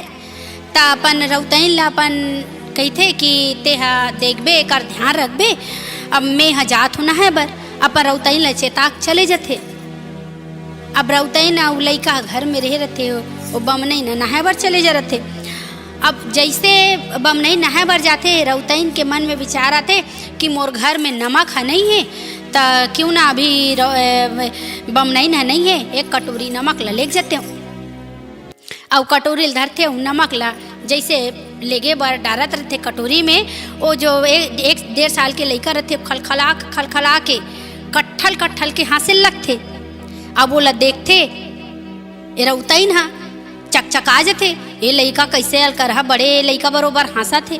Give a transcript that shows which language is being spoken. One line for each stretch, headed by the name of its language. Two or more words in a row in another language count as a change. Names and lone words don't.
Chhattisgarhi: त अपन रउतैन ला अपन कहते कि तेहा देखबे कर ध्यान रखबे। अब मैं ह जात हूँ नहाए बर, अपन रउतैन ला चेताक चले जाते। अब रउतैन और लइका घर में रहे रहते, वो बम्हनईन नहाए बर चले जा रहे। अब जैसे बम्हनईन नहाए बर जाते रउतैन के मन में विचार आते कि मोर घर में नमक है नहीं है तो क्यों ना अभी बम्हनईन है नहीं है, एक कटोरी नमक ला लेके जाते हूँ। और कटोरी धरते हूँ नमक ला जैसे लेगे बर डालत रहते कटोरी में। वो जो 1.5 साल के लइका रहते खलखला के कट्ठल के हाथ से लगते। अब वो ला देखते रउतैन हा चकचका जाते, ये लइका कैसे अल कर बड़े लइका बरोबर हंसा थे।